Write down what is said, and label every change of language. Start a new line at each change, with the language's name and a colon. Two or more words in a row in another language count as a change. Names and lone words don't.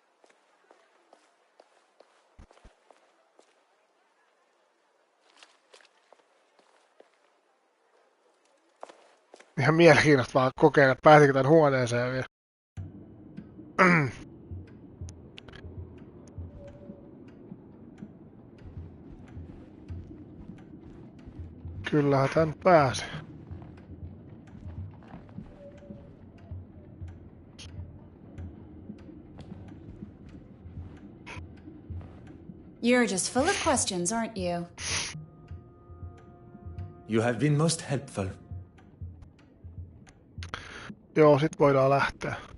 Finnish: Ihan mielenkiintoista vaan kokeilla, että pääsikö tän huoneeseen vielä. Kyllähän tän pääsi.
English: You're just full of questions, aren't you? You have been most helpful.
Finnish: Joo, sit voidaan lähteä.